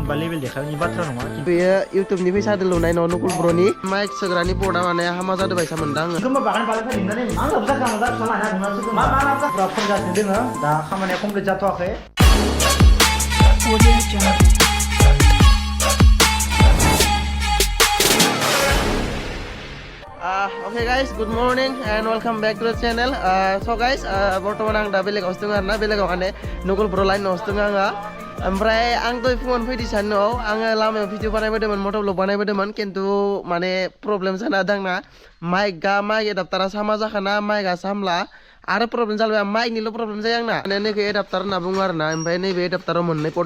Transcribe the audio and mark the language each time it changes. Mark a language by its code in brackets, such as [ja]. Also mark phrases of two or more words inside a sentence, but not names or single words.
[brx] बा लेभेल देखायनायनि बाथ्रा नङा बेयो इउटुबनि फैसा लुनाय न' नुकुल ब्र'नि माइक सोग्रानि पदा माने हामा जादों बायसा मोनदां आङो गोमा बागान बालाय फैनानै मा लाबजा गामा जा फिसा लाना बुंनासो मा लाबजा फनगासिनो दोङो दा खामानिया कमप्लिट जाथ'वाखै [en] Okay guys, good morning and welcome back to the channel. So guys, [brx] बर्तमान आं दा बेलेगाव दङ आरोना बेलेगाव माने नकुल ब्र' लाइन दङ आङो ओमफ्राय आं दहाय फुङावनो फैदों साननोआव आङो लामायाव भिडिअ बानायबोदोंमोन [en] moto vlog [brx] बानायबोदोंमोन खिन्थु माने प्रब्लेम जाना दांना [en] mic adapter [brx] सामा जाखाना माइकआ सामला आरो प्रब्लेम जाबाय माइकनिल' प्रब्लेम जायो आंना माने नैबे एडाप्टार होनना बुङो आरोना ओमफ्राय नैबे एडाप्टाराव मोननै पट